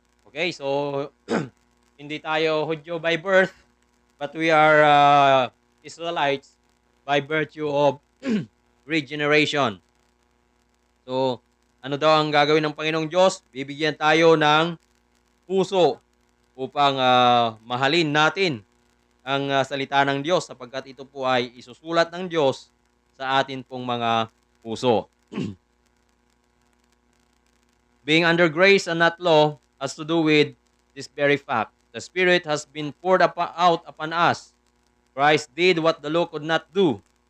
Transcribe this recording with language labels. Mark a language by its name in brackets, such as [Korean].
[English] Okay, so [Filipino] hindi tayo Hudyo [English] by birth, but we are Israelites by virtue of regeneration. [Filipino] So, ano daw ang gagawin ng Panginoong Diyos? Bibigyan tayo ng puso upang mahalin natin ang salita ng Diyos sapagkat ito po ay isusulat ng Diyos sa atin pong mga puso. [English] Being under grace and not law has to do with this very fact. The Spirit has been poured out upon us. Christ did what the law could not do.